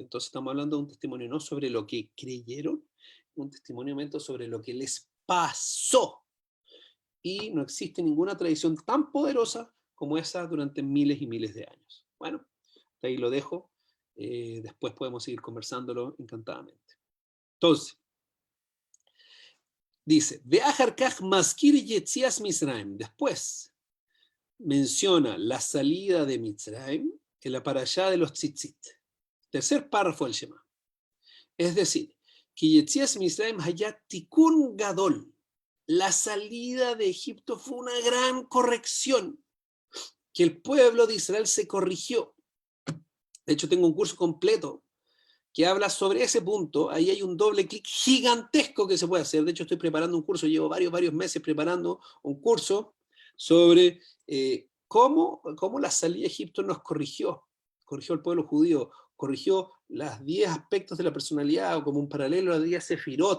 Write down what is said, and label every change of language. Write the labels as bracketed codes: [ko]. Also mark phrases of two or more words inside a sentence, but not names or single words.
[es] Entonces estamos hablando de un testimonio no sobre lo que creyeron, un testimonio sobre lo que les pasó. Y no existe ninguna tradición tan poderosa como esa durante miles y miles de años. Bueno, ahí lo dejo. Después podemos seguir conversándolo encantadamente. Entonces, dice, [he] ואחר כך מזכיר יציאת מצרים. [es] Después menciona la salida de Mitzrayim en la parashá de los tzitzit. Tercer párrafo del Shema. Es decir, que [he] יציאת מצרים היתה תיקון גדול. [es] La salida de Egipto fue una gran corrección, que el pueblo de Israel se corrigió. De hecho, tengo un curso completo que habla sobre ese punto. Ahí hay un doble clic gigantesco que se puede hacer. De hecho, estoy preparando un curso, llevo varios meses preparando un curso sobre cómo la salida de Egipto nos corrigió al pueblo judío, corrigió los 10 aspectos de la personalidad, o como un paralelo a 10 sefirot.